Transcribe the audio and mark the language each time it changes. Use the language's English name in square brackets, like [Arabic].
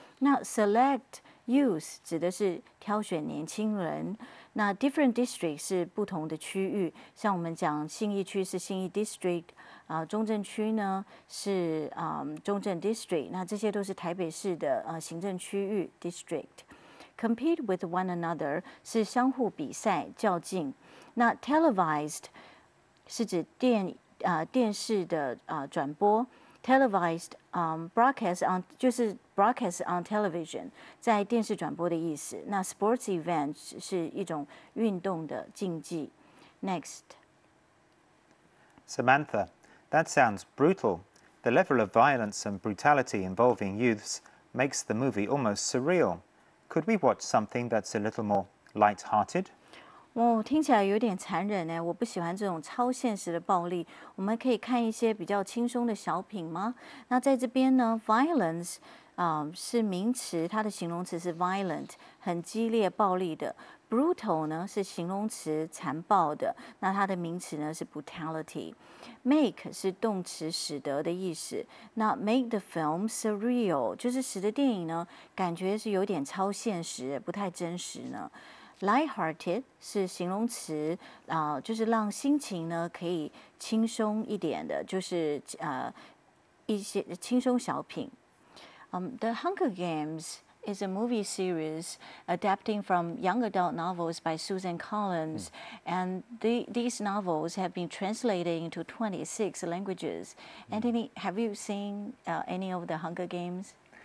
[Chinese] 那 select youth 指的是挑选年轻人，那 different district 是不同的区域，像我们讲信义区是信义 district，中正区呢是中正 district， 那这些都是台北市的行政区域 district。 [English] Compete with one another [Chinese] 是相互比赛较劲，那 televised 是指电视的转播。 [English] Televised broadcast on [Chinese] 就是 [English] broadcast on television [Chinese] 在电视转播的意思。那 sports event 是一种运动的竞技。 [English] Next， Samantha, that sounds brutal. The level of violence and brutality involving youths makes the movie almost surreal. Could we watch something that's a little more light-hearted? [Chinese] 听起来有点残忍呢。我不喜欢这种超现实的暴力。我们可以看一些比较轻松的小品吗？那在这边呢 ，violence 是名词，它的形容词是 violent， 很激烈、暴力的。 brutal 呢是形容词，残暴的。那它的名词呢是 brutality。 make 是动词，使得的意思。那 [English] make the film surreal [Chinese] 就是使得电影呢感觉是有点超现实，不太真实呢。 lighthearted 是形容词，就是让心情呢可以轻松一点的，就是一些轻松小品。 [English] The Hunger Games is a movie series adapting from young adult novels by Susan Collins, and these novels have been translated into 26 languages. Anthony, have you seen any of the Hunger Games?